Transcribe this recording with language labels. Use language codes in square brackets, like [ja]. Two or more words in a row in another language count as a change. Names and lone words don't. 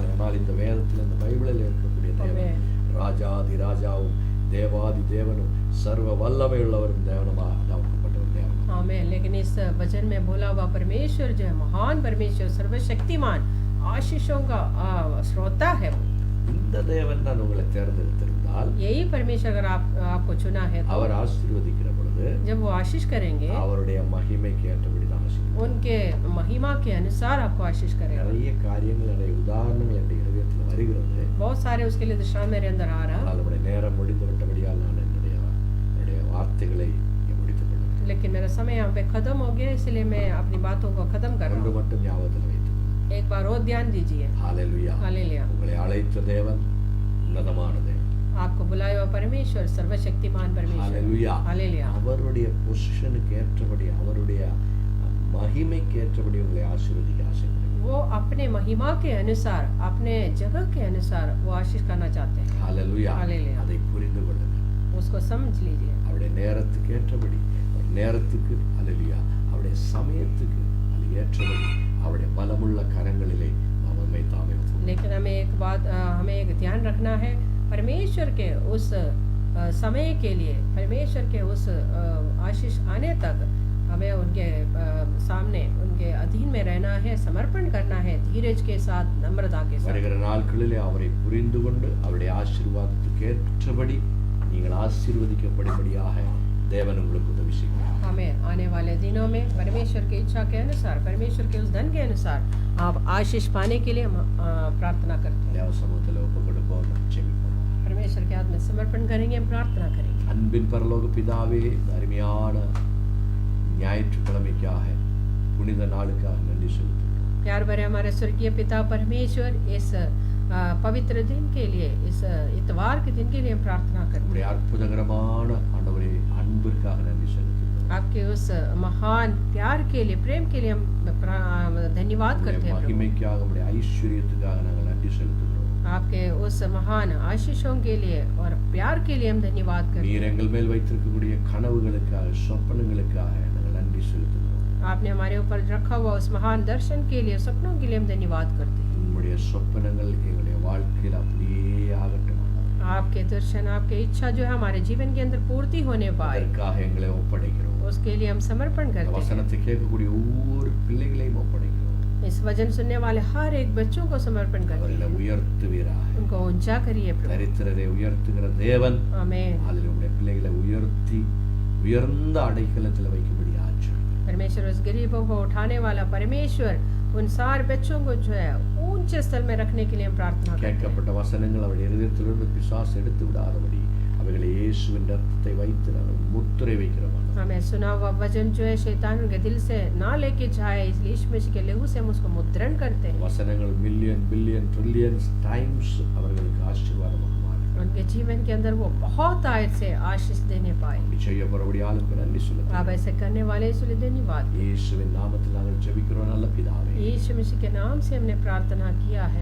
[ta] ஆனால் இந்த வேதத்தில் இந்த பைபிளில் இருக்கக்கூடிய தேவன் ராஜாதி ராஜாவும் தேவாதி தேவனும் சர்வ வல்லமை உள்ளவரும் தேவனமாக அதாக்கப்பட்ட ஒரு தேவன். [hi] आमीन। लेकिन इस वचन में बोला हुआ परमेश्वर जो है महान परमेश्वर, सर्वशक्तिमान, आशीषों का श्रोता है वो। [ta] இந்த தேவன் தான் உங்களை தேர்ந்தெடுத்திருந்தால் [hi] यही परमेश्वर अगर आपको चुना है तो [ta] அவர் ஆசீர்வதிக்கிற பொழுது [hi] जब वो आशीष करेंगे [ta] அவருடைய மகிமைக்கு ஏற்றபடி தான் ஆசீர்வதிப்பார். [hi] उनके महिमा के अनुसार आपको आशीष करेगा। [ta] நிறைய காரியங்கள், நிறைய உதாரணங்கள் என்னுடைய இதயத்தில் வருகிறது. [hi] बहुत सारे उसके लिए दृष्टांत मेरे अंदर आ रहा, [ta] ஆனால் நம்முடைய நேரம் முடிந்து விட்டபடியால் நான் என்னுடைய வார்த்தைகளை இங்கே முடித்துக் கொள்கிறேன். [hi] लेकिन मेरा समय यहाँ पे खत्म हो गया, इसलिए मैं अपनी बातों को खत्म कर रहा [ta] ஒன்று [hi] हूँ। [ta] மட்டும் ஞாபகத்தில் வைத்துக் கொள்ளுங்கள். [hi] एक बार और ध्यान दीजिए। [ta] ஹalleluya. [hi] हालेलुया। [ta] உங்களை அழைத்த தேவன் உன்னதமான தேவன். [hi] आपको बुलाया हुआ परमेश्वर सर्वशक्तिमान परमेश्वर। [ta] ஹalleluya. [hi] हालेलुया। [ta] அவருடைய பொசிஷனுக்கு ஏற்றபடி, அவருடைய மகிமைக்கு ஏற்றபடி உங்களை ஆசீர்வதிக்க ஆசைப்படுகிறார். [hi] वो अपने महिमा के अनुसार, अपने जगह के अनुसार वो आशीष करना चाहते हैं। [ta] ஹalleluya. ஹalleluya. அதை புரிந்து கொள்ளுங்கள். [hi] उसको समझ लीजिए। [ta] அவருடைய நேரத்துக்கு ஏற்றபடி, அவர் நேரத்துக்கு ஹalleluya, அவருடைய சமயத்துக்கு அது ஏற்றபடி அவருடைய பலமுள்ள கரங்களிலே நாம் நம்மை தாமே ஒப்புக்கொடுக்கிறோம். [hi] लेकिन हमें एक बात, हमें एक ध्यान रखना है, परमेश्वर के उस समय के लिए, परमेश्वर के उस आशीष आने तक हमें उनके सामने, उनके अधीन में रहना है, समर्पण करना है, धीरज के साथ, नम्रता के साथ। [ta] வருகிற நாட்களிலே அவரை புரிந்து கொண்டு அவருடைய ஆசீர்வாதத்துக்கு ஏற்றபடி நீங்கள் ஆசீர்வதிக்கப்படும்படியாக தேவன் உங்களுக்கு உதவி செய்வார். [hi] हमें आने वाले दिनों में परमेश्वर की इच्छा के अनुसार, परमेश्वर के उस धन के अनुसार आप आशीष पाने के लिए हम प्रार्थना करते हैं। [ta] தேவ சமூகத்தில் ஒப்புக் கொடுப்போம், ஜெபிப்போம். [hi] परमेश्वर के हाथ में समर्पण करेंगे, हम प्रार्थना करेंगे। [ta] அன்பின் பரலோக பிதாவே, இந்த அருமையான ஞாயிற்றுக்கிழமைக்காக, புனித நாளுக்காக நன்றி செலுத்துகிறோம். [hi] प्यार भरे हमारे स्वर्गीय पिता परमेश्वर, इस पवित्र दिन के लिए, इस इतवार के दिन के लिए हम प्रार्थना करते [ta] உங்களுடைய [hi] हैं। [ta] அற்புதகரமான ஆண்டவரே அன்பிற்காக நன்றி செலுத்துகிறோம். [hi] आपके उस महान प्यार के लिए, प्रेम के लिए हम धन्यवाद करते [ta] உங்களுடைய [hi] हैं प्रभु। [ta] மகிமைக்காக, உங்களுடைய ஐஸ்வர்யத்துக்காக நாங்கள் நன்றி செலுத்துகிறோம். [hi] आपके उस महान आशीषों के लिए और प्यार के लिए हम धन्यवाद करते हैं। [ta] நீர் எங்கள் மேல் வைத்திருக்கக்கூடிய கனவுகளுக்காக, சொப்பனங்களுக்காக நாங்கள் நன்றி செலுத்துகிறோம். [hi] आपने हमारे ऊपर रखा हुआ उस महान दर्शन के लिए, सपनों के लिए हम धन्यवाद करते हैं। [ta] உங்களுடைய சொப்பனங்கள் எங்களுடைய வாழ்க்கையில் அப்படியே ஆகட்டும். [hi] आपके दर्शन, आपकी इच्छा जो है हमारे जीवन के अंदर पूर्ति होने पाए, [ta] அதற்காக எங்களை ஒப்படைக்கிறோம். [hi] उसके लिए हम समर्पण [ta] இந்த [hi] करते हैं। [ta] வசனத்தை கேட்கக்கூடிய ஒவ்வொரு பிள்ளைகளையும் ஒப்படைக்கிறோம். [hi] इस वचन सुनने वाले हर एक बच्चों को समर्पण करते [ta] அவர்களை [hi] हैं। [ta] உயர்த்துவீராக. [hi] उनको ऊंचा करिए प्रभु। [ta] தரித்திரரை உயர்த்துகிற தேவன் [hi] आमीन। [ta] அதில் உங்களுடைய பிள்ளைகளை உயர்த்தி உயர்ந்த அடைக்கலத்தில் வைக்கும்படி ஆச்சு. [hi] परमेश्वर उस गरीबों को उठाने वाला परमेश्वर उन सारे बच्चों को जो है ऊंचे स्थल में रखने के लिए हम प्रार्थना करते हैं। [ta] கேட்கப்பட்ட வசனங்கள் அவருடைய இருதயத்திலிருந்து பிசாசு எடுத்து விடாதபடி அவைகளை இயேசுவின் ரத்தத்தை வைத்து நாங்கள் முத்திரை வைக்கிறோம். [hi] हमें सुना हुआ वचन जो है शैतान के दिल से ना लेके जाए, इसलिए यीशु मसीह के लहू से हम उसको मुद्रण करते हैं। [ta] வசனங்கள் [en] million billion trillions times [ta] அவர்களுக்கு ஆசீர்வாதமாக மாறும். [hi] उनके जीवन के अंदर वो बहुत आयत से आशीष देने पाए। [ta] அப்படி செய்யப்படும்படியாலும் நன்றி [hi] आप [ta] சொல்லுங்கள். [hi] ऐसे करने वाले इसलिए धन्यवाद। [ta] இயேசுவின் நாமத்தில் நாங்கள் ஜெபிக்கிறோம் நல்ல பிதாவே. [hi] यीशु मसीह के नाम से हमने प्रार्थना किया है।